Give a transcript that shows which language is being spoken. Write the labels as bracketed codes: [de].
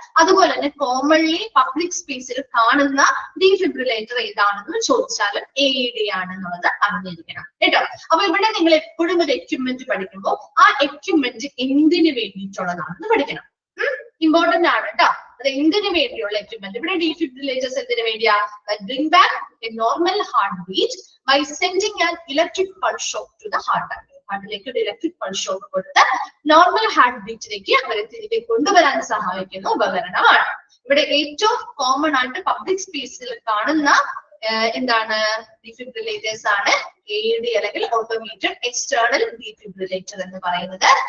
[ml] അതുപോലെ തന്നെ commonly public സ്പേസിൽ കാണുന്ന ഡീഫിബ്രിലേറ്റർ ഏതാണെന്ന് ചോദിച്ചാലും AED ആണെന്നുള്ളത് അറിഞ്ഞിരിക്കണം കേട്ടോ. അപ്പൊ ഇവിടെ നിങ്ങൾ എപ്പോഴും ഒരു എക്യുപ്മെന്റ് പഠിക്കുമ്പോൾ ആ എക്യുപ്മെന്റ് എന്തിനു വേണ്ടിയിട്ടുള്ളതാണെന്ന് പഠിക്കണം. ഇമ്പോർട്ടന്റ് ആണ് കേട്ടോ. അത് എന്തിനു വേണ്ടിയുള്ള എക്യുപ്മെന്റ്? ഇവിടെ ഡീഫിബ്രിലേറ്റേഴ്സ് എന്തിനു വേണ്ടിയാ? [en] bring back a normal heartbeat by sending an electric pulse shock to the heart. [ml] ഹാർട്ടിലേക്ക് ഒരു ഇലക്ട്രിക് പൾസ് ഷോക്ക് കൊടുത്ത് നോർമൽ ഹാർട്ട് ബീറ്റിലേക്ക് അവരെ തിരികെ കൊണ്ടുവരാൻ സഹായിക്കുന്ന ഉപകരണമാണ്. ഇവിടെ ഏറ്റവും കോമൺ ആയിട്ട് പബ്ലിക് സ്പേസിൽ കാണുന്ന എന്താണ് ഡീഫിബ്രിലേറ്റേഴ്സ് ആണ് AED അല്ലെങ്കിൽ ഓട്ടോമേറ്റഡ് എക്സ്റ്റേണൽ ഡീഫിബ്രിലേറ്റർ എന്ന് പറയുന്നത്.